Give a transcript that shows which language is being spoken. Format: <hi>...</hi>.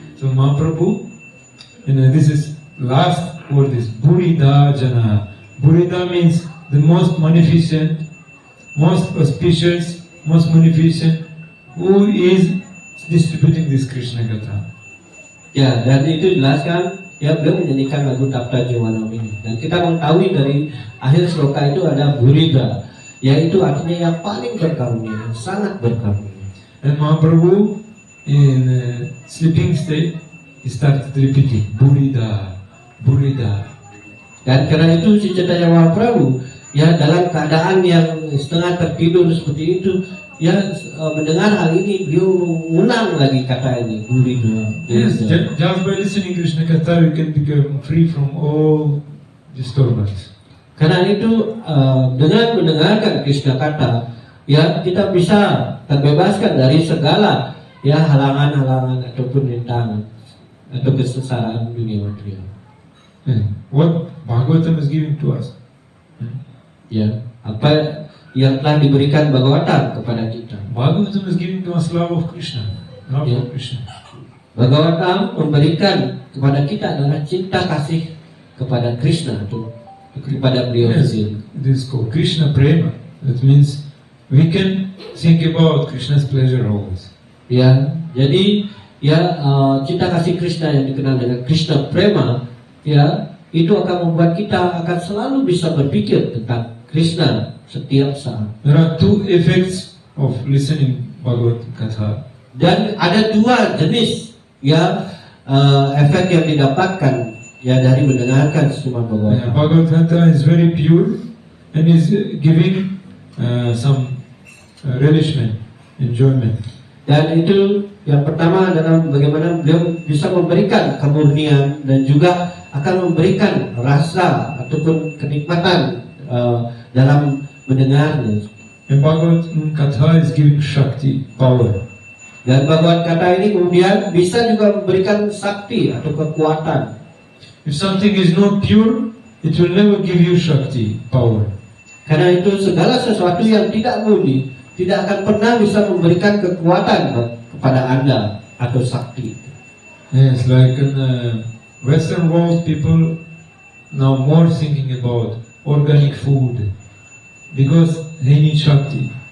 <en>So Mahaprabhu, this is last word is Burida Jana. Burida means the most magnificent, most auspicious, most magnificent, who is distributing this Krishna Katha.</en> <id>Ya, dan itu dijelaskan ya beliau menyanyikan lagu Tapta Jivanam ini. Dan kita mengetahui dari akhir sloka itu ada Burida, yaitu artinya yang paling berkarunia, yang sangat berkarunia.</id> <en>And Mahaprabhu in sleeping state, he started repeating Burida, Burida.</en> <id>Dan karena itu si Chaitanya Mahaprabhu ya dalam keadaan yang setengah tertidur seperti itu, ya mendengar hal ini beliau mengulang lagi kata ini Burida.</id> <en>Yes, just by listening Krishna Katha, you can become free from all disturbance.</en> <id>Karena itu dengan mendengarkan Krishna Katha, ya kita bisa terbebaskan dari segala ya halangan-halangan ataupun rintangan atau kesesaran dunia material.</id> <en>What Bhagavatam is giving to us.</en> <id>Ya, apa yang telah diberikan Bhagavatam kepada kita.</id> <en>Bhagavatam is giving to us love of Krishna, love Yeah. of Krishna.</en> <id>Bhagavatam memberikan kepada kita adalah cinta kasih kepada Krishna atau kepada beliau</id> <en>Yes,</en> <id>sendiri.</id> <en>this is called Krishna Prema. That means we can think about Krishna's pleasure always.</en> <id>Ya, jadi ya cinta kasih Krishna yang dikenal dengan Krishna Prema, ya itu akan membuat kita akan selalu bisa berpikir tentang Krishna setiap saat.</id> <en>There are two effects of listening Bhagavad Katha.</en> <id>Dan ada dua jenis ya efek yang didapatkan ya dari mendengarkan semua Bhagavatam.</id> <en>Bhagavad Gita is very pure and is giving some relishment, enjoyment.</en> <id>Dan itu yang pertama adalah bagaimana beliau bisa memberikan kemurnian dan juga akan memberikan rasa ataupun kenikmatan dalam mendengarnya.</id> <en>And Bhagavad Katha is giving Shakti, power.</en> <id>Dan Bhagavad Gita ini kemudian bisa juga memberikan sakti atau kekuatan.</id> <en>If something is not pure, it will never give you Shakti, power.</en> <id>Karena itu segala sesuatu yang tidak murni tidak akan pernah bisa memberikan kekuatan kepada Anda atau sakti.</id> <en>Yes, like in Western world, people now more thinking about organic food because they need Shakti.</en>